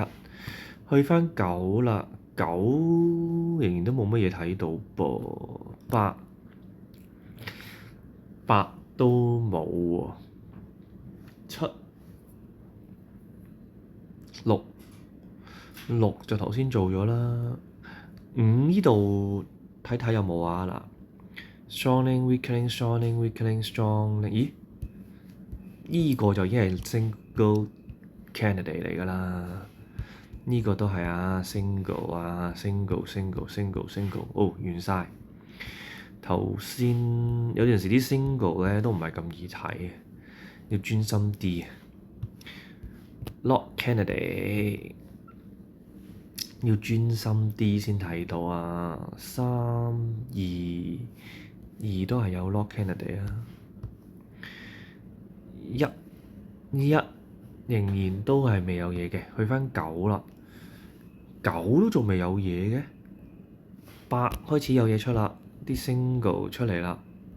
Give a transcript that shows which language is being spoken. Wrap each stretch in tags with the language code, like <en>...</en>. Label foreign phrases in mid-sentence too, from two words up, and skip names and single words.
<yue>去返9啦。9仍然都冇乜嘢睇到噃。8都冇喎。7、6就頭先做咗啦。5呢度睇睇有冇啊嗱。</yue> <en>Strongling weakling strongling weakling strongling，</en> <yue>咦？呢個就已經係</yue> <en>single candidate</en> <yue>嚟㗎啦。呢個都係啊 single 啊 single。完晒。頭先有陣時啲 single 咧都唔係咁易睇嘅，要專心啲。</yue> <en>Lock candidate</en> <yue>要專心啲先睇到啊。3、2都係有</yue> <en>lock candidate</en> <yue>啊。1仍然都係未有嘢嘅，去返9啦。9都仲未有嘢嘅。8開始有嘢出啦，啲 single 出嚟啦。</yue>